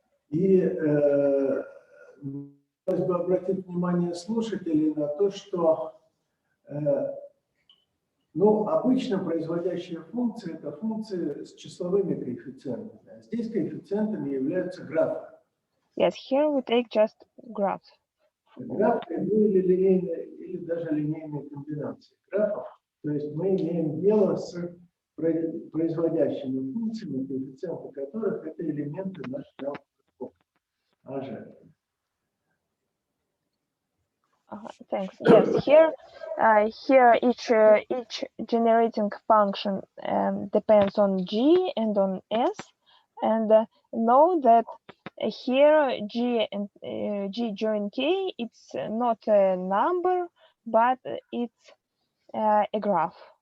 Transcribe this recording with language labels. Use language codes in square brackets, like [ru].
[ru] И хотелось бы обратить внимание слушателей на то, что Ну, обычно производящие функции – это функции с числовыми коэффициентами. А здесь коэффициентами являются графы. [en] Yes, here we take just graphs. [ru] Графы, ну, или линейные, или даже линейные комбинации графов. То есть мы имеем дело с производящими функциями, коэффициенты которых это элементы нашего АЖ. [en] Thanks. Yes, here each generating function depends on G and on S, and know that here G and G join K, it's not a number, but it's a graph.